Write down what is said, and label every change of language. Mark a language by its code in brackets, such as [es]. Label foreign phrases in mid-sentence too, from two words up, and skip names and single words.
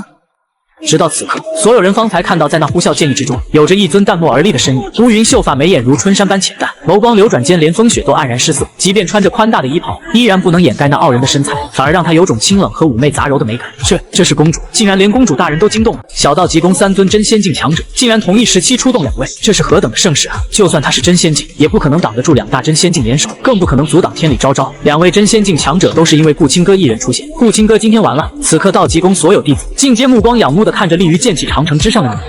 [zh] 直到此刻，所有人方才看到，在那呼嘯劍意之中，有着一尊淡漠而立的身影。烏雲秀髮，眉眼如春山般淺淡，眸光流轉間，連風雪都黯然失色。即便穿着寬大的衣袍，依然不能掩蓋那傲人的身材，反而讓他有種清冷和嫵媚雜糅的美感。這是公主，竟然連公主大人都驚動了。小道極宮三尊真仙境強者，竟然同一時期出動兩位，這是何等的盛世啊！就算他是真仙境，也不可能擋得住兩大真仙境聯手，更不可能阻擋天理昭昭。兩位真仙境強者都是因為顧青歌一人出現。顧青歌今天完了。此刻道極宮所有弟子盡皆目光仰慕地看着立於劍氣長城之上的你。